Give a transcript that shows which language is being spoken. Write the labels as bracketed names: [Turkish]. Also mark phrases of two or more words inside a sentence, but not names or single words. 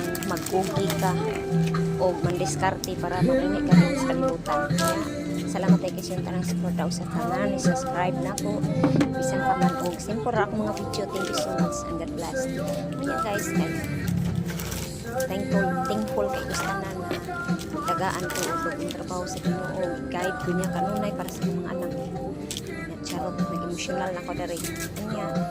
[Cebuano] magkugi ka o mandiskarte para marini ka rin sa kalibutan. Kaya salamat tayo kasi yung tanang support daw sa tanan, subscribe na ko bisan pa man og simple ra ako mga video. [English] Thank you so much and God bless. [Cebuano] Kaya guys, thankful kay gustanan na tagaan ko og bagong trabaho sa Ginoo, guide ko niya kanunay para sa mga anak. Charot, nag-emotional na ko dari niya.